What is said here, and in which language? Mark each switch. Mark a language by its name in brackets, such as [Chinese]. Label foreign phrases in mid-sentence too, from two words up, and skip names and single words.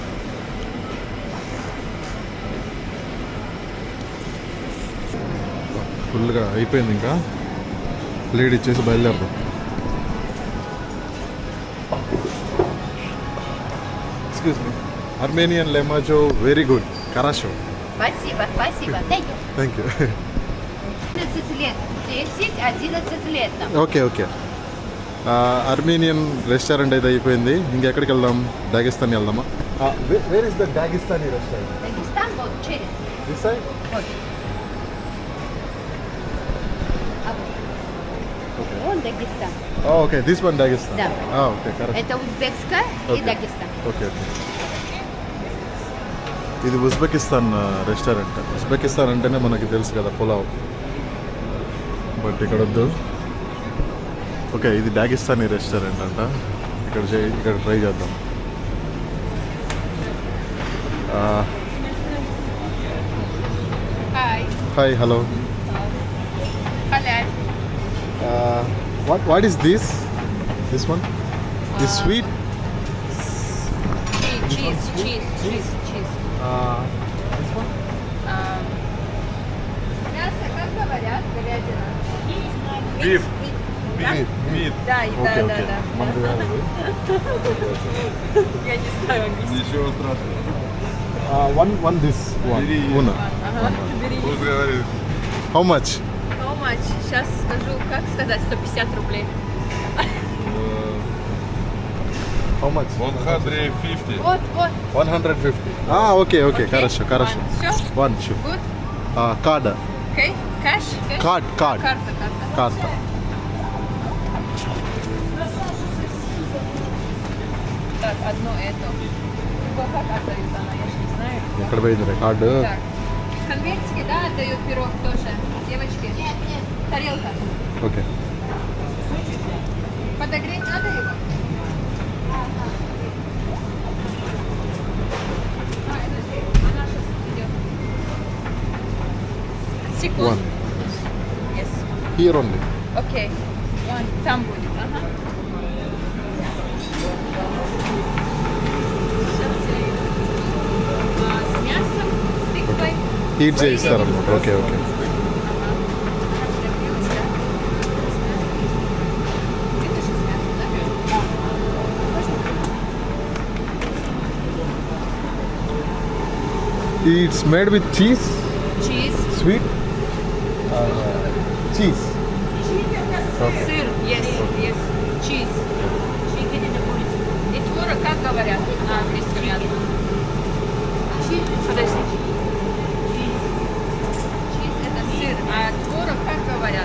[Telugu] ఫుల్గా అయిపోయింది, ఇంకా ప్లేట్ ఇచ్చేసి బయలుదేరదాం. [English] excuse me, Armenian lemajo very good. [Russian] కరాషో. Спасибо, спасибо. [English] Thank you. thank you. [Russian] 11 лет. 10, 11 лет нам. [English] okay okay. Armenian restaurant [Telugu] అయితే అయిపోయింది. ఇంకెక్కడికి వెళ్దాం? డాగిస్తాన్ వెళ్దామా? [English] where is the Dagestani restaurant? [Russian] Дагестан вот через. [English] this side? [Russian] Вот. А вот. Вон Дагестан. [English] okay, this one Dagestan. [Russian] Да. [English] okay, correct. [Russian] Это Узбекская и [English] Okay. [Russian] Дагестан. [English] okay okay. [Telugu] ఇది ఉజ్బెకిస్తాన్ రెస్టారెంట్. ఉజ్బెకిస్తాన్ అంటేనే మనకి తెలుసు కదా, పులావ్. బట్ ఇక్కడ వద్దు. ఓకే, ఇది డాగిస్తానీ రెస్టారెంట్ అంట. ఇక్కడ ట్రై చేద్దాం. [English] Hi. hi, hello. [Russian] Халяль. [English] what is this? this one this sweet? Cheese. [Russian] Мясо, как говорят, говядина. [English] Beef. మీట్. [Russian] Да, [English] ఓకే [Russian] да, [English] ఓకే, [Russian] да. [Telugu] మనకు కాదు. [Russian] Я не знаю английский. Ничего страшного. [English] one this one. Una. How much? How much? [Russian] Сейчас скажу, как сказать, 150 рублей. [English] How much? 150. [Russian] Вот, вот. 150. Okay. Хорошо. Все? [English] One, sure. Good? Card. Okay? Cash? Cash? Card. [Russian] Карта. Карта. Так, одно это. Как отдают она, я же не знаю. [Telugu] ఎక్కడ పోయింది కార్డు? [Russian] Так. Конвертики, да, отдают пирог тоже. Девочки? Нет. Тарелка. [English] ఓకే. [Russian] Подогреть надо его? Она сейчас идет. Секунду. [English] One. Yes. Here only. [Russian] Окей. One. Там будет. Ага. Сейчас я ее. С мясом, с тыквой. [Telugu] హీట్ చేయిస్తారన్నమాట. ఓకే. [English] It's made with cheese, Cheese. sweet, cheese. Сыр. Yes. Cheese. [Russian] И творог, как говорят на английском языке? Подожди. Cheese это сыр, а творог, как говорят?